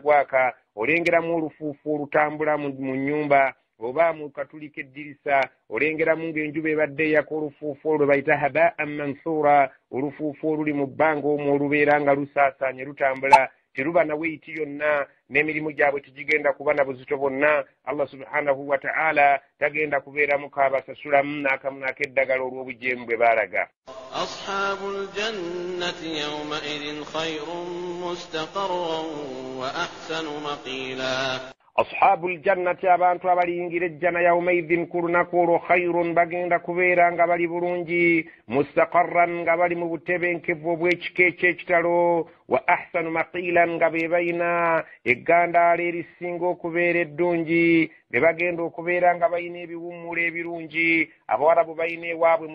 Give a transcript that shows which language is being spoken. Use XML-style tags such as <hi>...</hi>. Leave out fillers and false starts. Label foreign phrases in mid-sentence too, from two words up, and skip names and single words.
<lg>gwaka olengeramu olufuufu olutambula mu nnyumba oba mu katulika eddirisa olengeramu ng'enjuba ebadde eyaka olufuufu olwo bayita</lg> <ar>هباء منثورا</ar> <lg>olufuufu oluli mu bbanga omwo olubeera nga lusaasaanye lutambula teruba na weiti yonna n'emirimu gyabwe tegigenda kuba na buzito bwonna</lg> <ar>الله سبحانه وتعالى</ar> <lg>tagenda kubeeramu kaabasasulamu n'akamu n'akeddagala olw'obujeemu bwe baalaga</lg> <ar>أصحاب الجنة يومئذ خير مستقرا وأحسن مقيلا أصحاب الجنة</ar> <lg>abantu abaliyingira ejjana yawmaidhin ku lunaku olwo khayrun bagenda kubeera nga bali bulungi mustaqarran nga bali mu butebenkevu obw'ekika eky'ekitalo</lg> <ar>وأحسن</ar> <lg>maqilan nga be balina eggandaala erisinga okubeera eddungi be bagenda okubeera nga balina ebiwummula ebirungi abawarabu balina ewaabwe</lg>